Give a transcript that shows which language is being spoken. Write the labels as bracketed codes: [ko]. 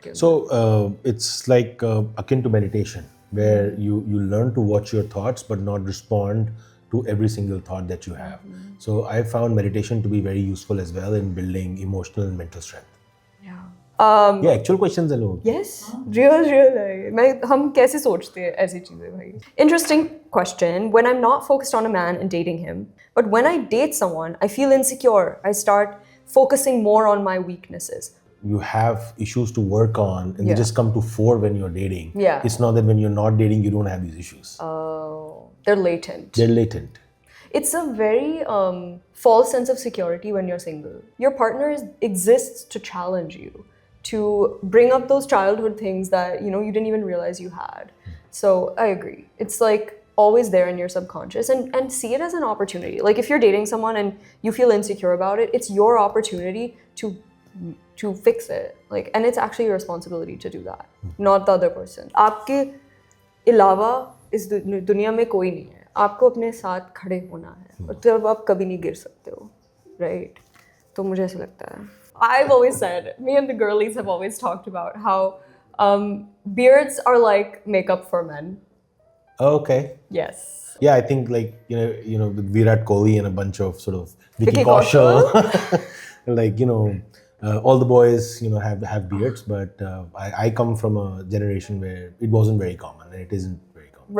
[en] So it's like akin to meditation, where you learn to watch your thoughts but not respond to every single thought that you have. So I found meditation to be very useful as well in building emotional and mental strength. Yeah. Yeah, actual questions are low. Yes, real. [hi] हम कैसे सोचते हैं ऐसी चीजें भाई? [en] Interesting question. When I'm not focused on a man and dating him, but when I date someone, I feel insecure. I start focusing more on my weaknesses. You have issues to work on, and they just come to fore when you're dating. Yeah. It's not that when you're not dating, you don't have these issues. Oh, they're latent. They're latent. It's a very false sense of security when you're single. Your partner exists to challenge you, to bring up those childhood things that you didn't even realize you had. So I agree. It's like always there in your subconscious, and see it as an opportunity. Like if you're dating someone and you feel insecure about it, it's your opportunity to fix it. Like, and it's actually your responsibility to do that, not the other person. [hi] आपके अलावा इस दुनिया में कोई नहीं है. आपको अपने साथ खड़े होना है, और तब आप कभी नहीं गिर सकते हो, right? तो मुझे ऐसा लगता है. [en] I've always said, me and the girlies have always talked about how beards are like makeup for men. Okay. Yes. Yeah, I think like with Virat Kohli and a bunch of sort of Vicky Kaushal, like all the boys have beards, but I come from a generation where it wasn't very common, and it isn't very common.